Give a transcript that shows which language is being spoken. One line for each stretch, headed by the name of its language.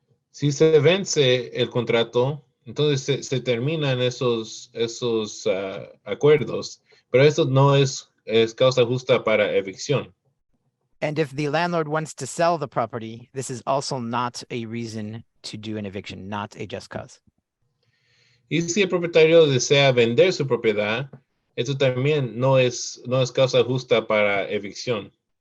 Spanish: Si se vence el contrato, entonces se terminan esos acuerdos, pero eso no es causa justa para evicción.
English: And if the landlord wants to sell the property, this is also not a reason to do an eviction, not a just cause.
Spanish: Y si el propietario desea vender su propiedad, esto también no es causa justa para evicción.